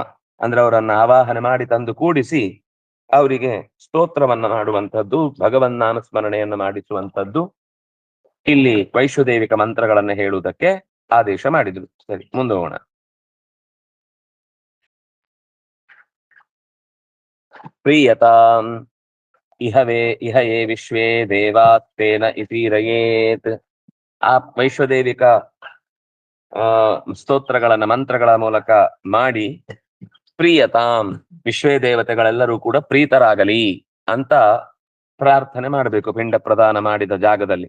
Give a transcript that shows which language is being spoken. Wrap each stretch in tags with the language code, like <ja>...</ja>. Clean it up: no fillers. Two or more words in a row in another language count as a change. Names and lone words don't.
<kn>ಅಂದ್ರೆ ಅವರನ್ನ ಆವಾಹನೆ ಮಾಡಿ ತಂದು ಕೂಡಿಸಿ ಅವರಿಗೆ ಸ್ತೋತ್ರವನ್ನ ಮಾಡುವಂಥದ್ದು, ಭಗವನ್ನಾನುಸ್ಮರಣೆಯನ್ನ ಮಾಡಿಸುವಂಥದ್ದು, ಇಲ್ಲಿ ವೈಶ್ವದೇವಿಕ ಮಂತ್ರಗಳನ್ನ ಹೇಳುವುದಕ್ಕೆ ಆದೇಶ ಮಾಡಿದ್ರು. ಸರಿ, ಮುಂದೋಗೋಣ.</kn> <sa>ಪ್ರೀಯತಾಂ ಇಹ ಯೇ ವಿಶ್ವೇ ದೇವಾತ್ತೇನ ಇತೀರಯೇತ್.</sa> <kn>ಆ ವೈಶ್ವದೇವಿಕ ಸ್ತೋತ್ರಗಳನ್ನ ಮಂತ್ರಗಳ ಮೂಲಕ ಮಾಡಿ ಪ್ರೀಯತಾಂ ವಿಶ್ವೇ ದೇವತೆಗಳೆಲ್ಲರೂ ಕೂಡ ಪ್ರೀತರಾಗಲಿ ಅಂತ ಪ್ರಾರ್ಥನೆ ಮಾಡಬೇಕು ಪಿಂಡ ಪ್ರದಾನ ಮಾಡಿದ ಜಾಗದಲ್ಲಿ.</kn>